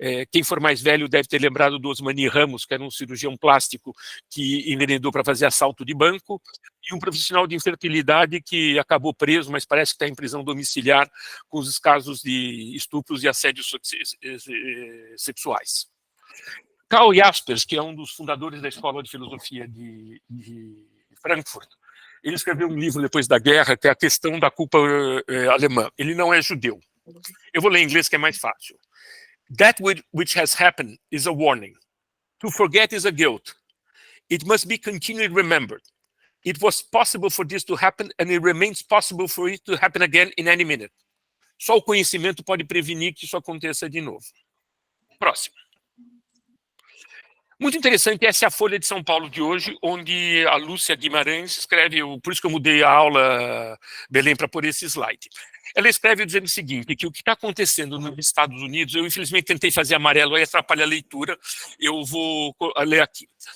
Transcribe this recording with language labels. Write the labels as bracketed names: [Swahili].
[Portuguese] Quem for mais velho deve ter lembrado do Osmani Ramos, que era um cirurgião plástico que enveredou para fazer assalto de banco, e um profissional de infertilidade que acabou preso, mas parece que está em prisão domiciliar com os casos de estupros e assédios sexuais. Karl Jaspers, que é um dos fundadores da Escola de Filosofia de Frankfurt, ele escreveu um livro depois da guerra, que é a questão da culpa alemã. Ele não é judeu. Eu vou ler em inglês, que é mais fácil. [English] That which has happened is a warning. To forget is a guilt. It must be continually remembered. It was possible for this to happen, and it remains possible for it to happen again in any minute. [Portuguese] Só o conhecimento pode prevenir que isso aconteça de novo. Próximo. Muito interessante, essa é a Folha de São Paulo de hoje, onde a Lúcia Guimarães escreve, por isso que eu mudei a aula, Belém, para pôr esse slide. Ela escreve dizendo o seguinte, que o que está acontecendo nos Estados Unidos, eu infelizmente tentei fazer amarelo, aí atrapalha a leitura, eu vou ler aqui.